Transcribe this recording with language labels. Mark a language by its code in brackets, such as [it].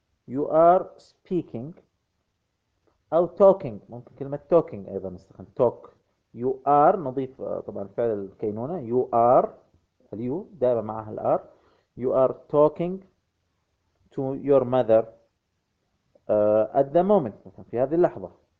[en] You are speaking أو talking، [ar] ممكن كلمة [en] talking [ar] أيضا نستخدم [en] talk. You are [ar] نضيف طبعا فعل الكينونة، you are اليو دائما معها الآر. [en] You are talking to your mother at the moment، [ar] مثلا في هذه اللحظة.